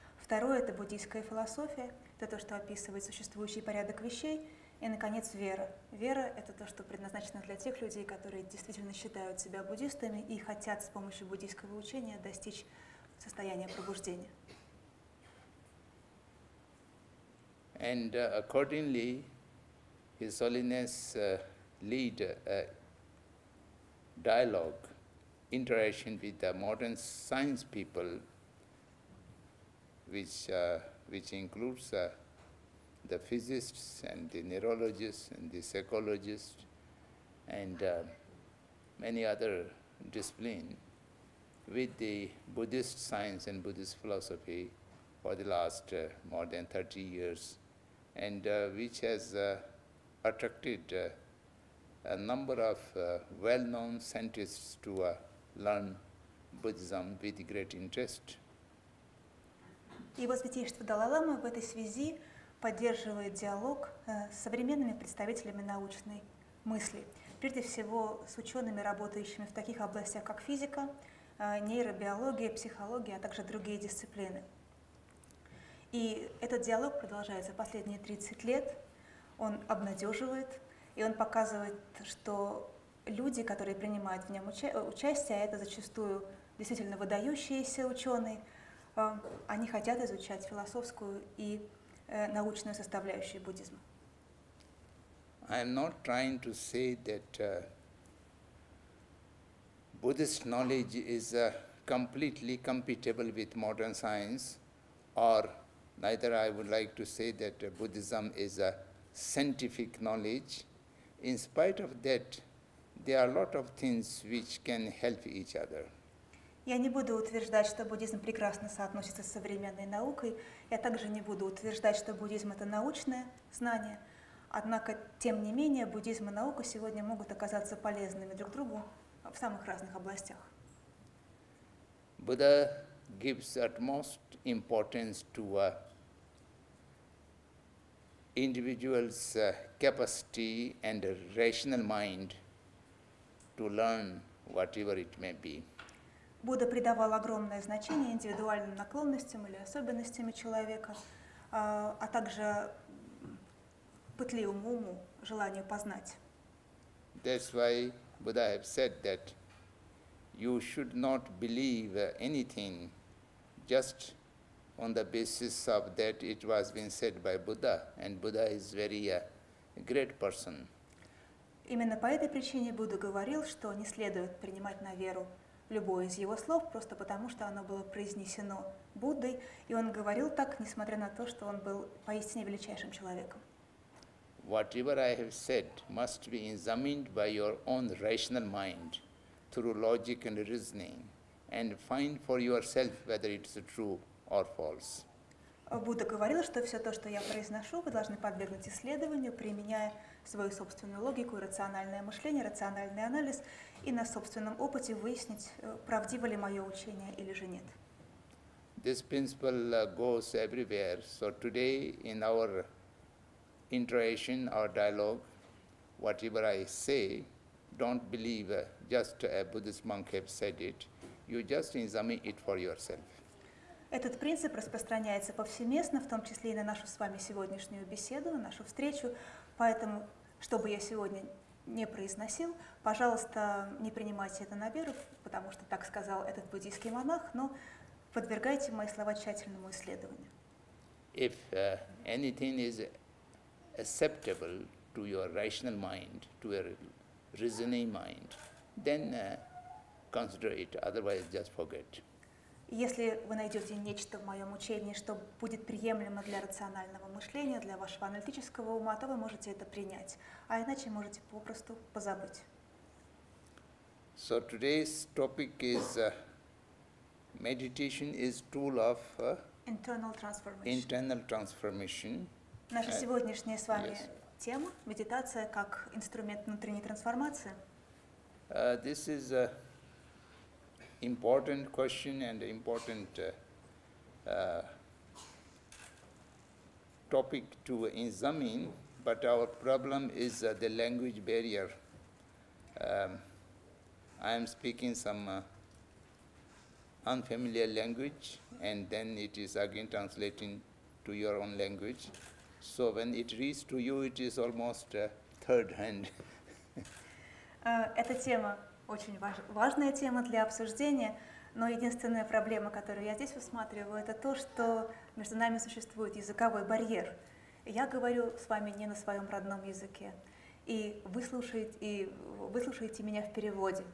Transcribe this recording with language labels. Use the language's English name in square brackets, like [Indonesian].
[Russian] Второе – это буддийская философия, это то, что описывает существующий порядок вещей. И, наконец, вера. Вера – это то, что предназначено для тех людей, которые действительно считают себя буддистами и хотят с помощью буддийского учения достичь состояния пробуждения. [English] And accordingly, His Holiness lead a dialogue, interaction with the modern science people, which includes the physicists and the neurologists and the psychologists and many other disciplines with the Buddhist science and Buddhist philosophy for the last more than 30 years, and which has attracted a number of well-known scientists to learn Buddhism with great interest. [Russian] Его святейшество Далай-лама в этой связи поддерживает диалог с современными представителями научной мысли, прежде всего с учеными, работающими в таких областях, как физика, нейробиология, психология, а также другие дисциплины. И этот диалог продолжается последние 30 лет, он обнадеживает, и он показывает, что люди, которые принимают в нем участие, а это зачастую действительно выдающиеся ученые, они хотят изучать философскую и научную составляющую буддизма. [English] I am not trying to say that Buddhist knowledge is completely compatible with modern science, or neither I would like to say that Buddhism is a scientific knowledge. In spite of that, there are a lot of things which can help each other. [Russian] Я не буду утверждать, что буддизм прекрасно соотносится с современной наукой. Я также не буду утверждать, что буддизм – это научное знание. Однако, тем не менее, буддизм и наука сегодня могут оказаться полезными друг другу в самых разных областях. [English] Buddha gives utmost importance to individual's capacity and rational mind to learn whatever it may be. [Russian] Будда придавал огромное значение индивидуальным наклонностям или особенностям человека, а также пытливому уму, желанию познать. [English] That's why Buddha have said that you should not believe anything just on the basis of that it was been said by Buddha, and Buddha is very great person. [Russian] Именно по этой причине Будда говорил, что не следует принимать на веру любое из его слов, просто потому что оно было произнесено Буддой, и он говорил так, несмотря на то, что он был поистине величайшим человеком. [English] Whatever I have said must be examined by your own rational mind through logic and reasoning, and find for yourself whether it's true or false. [Russian] Будда говорил, что все то, что я произношу, вы должны подвергнуть исследованию, применяя свою собственную логику, рациональное мышление, рациональный анализ, и на собственном опыте выяснить, правдиво ли мое учение или же нет. [English] This principle goes everywhere. So today in our interaction, our dialogue, whatever I say, don't believe just a Buddhist monk have said it. You just examine it for yourself. [Russian] Этот принцип распространяется повсеместно, в том числе и на нашу с вами сегодняшнюю беседу, на нашу встречу. Поэтому, что бы я сегодня не произносил, пожалуйста, не принимайте это на веру, потому что так сказал этот буддийский монах, но подвергайте мои слова тщательному исследованию. [English] If anything is acceptable to your rational mind, to your reasoning mind, then consider it, otherwise just forget. [Russian] Если вы найдете нечто в моем учении, что будет приемлемо для рационального мышления, для вашего аналитического ума, то вы можете это принять, а иначе можете попросту позабыть. [English] So today's topic is meditation is tool of Internal transformation. [Russian] Наша сегодняшняя с вами тема – медитация как инструмент внутренней трансформации. [English] This is a important question and important topic to examine, but our problem is the language barrier. I am speaking some unfamiliar language, and then it is again translating to your own language. So when it reaches to you, it is almost third hand. [Russian] Эта тема очень важная тема для обсуждения, но единственная проблема, которую я здесь усматриваю, это то, что между нами существует языковой барьер. Я говорю с вами не на своем родном языке, и вы слушаете меня в переводе.